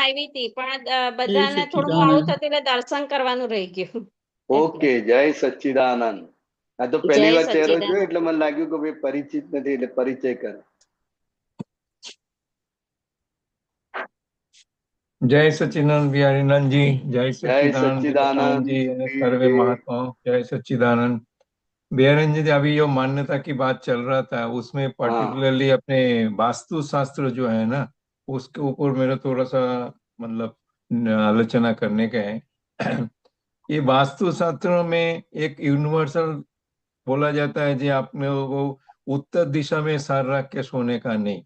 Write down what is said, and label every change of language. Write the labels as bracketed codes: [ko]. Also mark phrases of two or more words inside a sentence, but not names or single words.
[gu] આવી હતી પણ જય બધાને થોડું મોડું સચ્ચિદાનંદ. થતું એટલે દર્શન કરવાનું રહી ગયું એટલે. ઓકે જય સચ્ચિદાનંદ. આ તો જય પહેલી વાર ચહેરો સચ્ચિદાનંદ. જોયો એટલે મને લાગ્યું કે ભાઈ પરિચિત નથી એટલે પરિચય કર. [hi] જય सच्चिदानंद बिहारीनंद जी, जय જય सच्चिदानंद सच्चिदानंद जी और सर्वे महात्माओं, जय सच्चिदानंद। बिहारीनंद जी, अभी जो मान्यता की बात चल रहा था उसमें हाँ पर्टिकुलरली अपने वास्तु शास्त्र जो है ना, उसके ऊपर मेरा थोड़ा सा मतलब आलोचना करने का है। ये वास्तु शास्त्र में एक यूनिवर्सल बोला जाता है जी, आपने वो उत्तर दिशा में सर रख के सोने का नहीं।